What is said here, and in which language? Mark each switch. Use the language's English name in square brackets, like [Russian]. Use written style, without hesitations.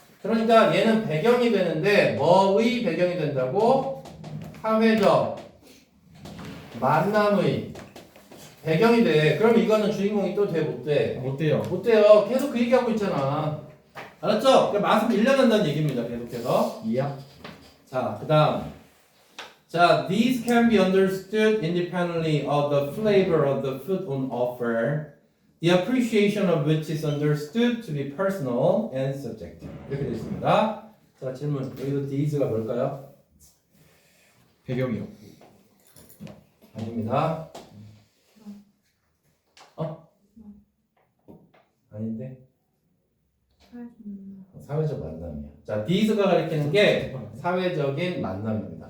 [Korean] 그러니까 얘는 배경이 되는데 뭐의 배경이 된다고? 사회적 만남의 배경이 돼. 그럼 이거는 주인공이 또 돼, 못 돼? 못 돼요. 못 돼요. 계속 그 얘기하고 있잖아. 알았죠? 그러니까 맛을 밀려난다는 얘기입니다. 계속해서. 이야. 자, 그 다음. [English] 자, these can be understood independently of the flavor of the food on offer. The appreciation of which is understood to be personal and subjective. [Korean] 이렇게 되어 있습니다. 자, 질문. 여기서 these가 뭘까요? 배경이요. 아닙니다. 아닌데? 사회적 만남이야. 자, these가 가리키는 게 사회적인 만남입니다.